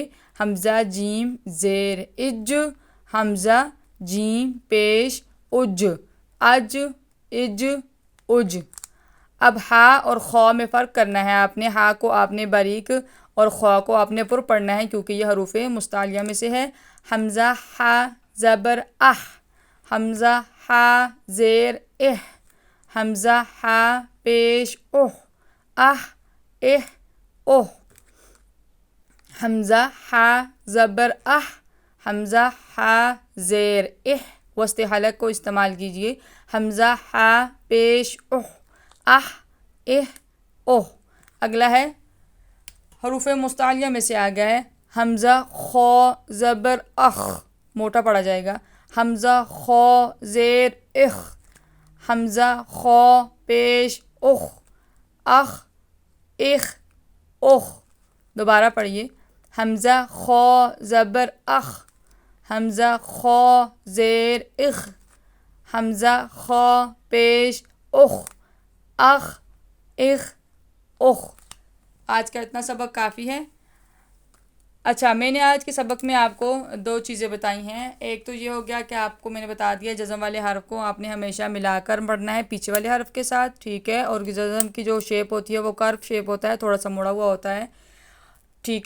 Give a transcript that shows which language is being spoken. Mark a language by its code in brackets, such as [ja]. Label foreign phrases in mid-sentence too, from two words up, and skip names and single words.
[ur] حمزہ جیم زیر اج، حمزہ جیم پیش اج، اج اج۔ اب ہا اور خو میں فرق کرنا ہے آپ نے، ہا کو آپ نے باریک اور خو کو آپ نے پر پڑھنا ہے کیونکہ یہ حروف مستعلیہ میں سے ہے۔ حمزہ ہا زبر اح، حمزہ ہا زیر اح، حمزہ ہا پیش اح، اہ اہ اوہ. حمزہ ہا زبر اہ، حمزہ ہا زیر اہ، وسط حلق کو استعمال کیجیے. حمزہ ہا پیش اہ، اہ اہ اوہ. اگلا ہے حروف مستعلیہ میں سے آ گیا ہے حمزہ خو زبر اخ، موٹا پڑا جائے گا. حمزہ خو زیر اخ، حمزہ خو پیش اخ، اخ اخ اخ. دوبارہ پڑھیے. حمزہ خو زبر اخ، حمزہ خو زیر اخ، حمزہ خو پیش اخ، اخ اخ اخ. آج کا اتنا سبق کافی ہے. اچھا، میں نے آج کے سبق میں آپ کو 2 چیزیں بتائی ہیں. ایک تو یہ ہو گیا کہ آپ کو میں نے بتا دیا جزم والے حرف کو آپ نے ہمیشہ ملا کر پڑھنا ہے پیچھے والے حرف کے ساتھ، ٹھیک ہے. اور جزم کی جو شیپ ہوتی ہے وہ [en] curve shape [ur] ہوتا ہے، تھوڑا سا مڑا ہوا ہوتا ہے، ٹھیک ہے.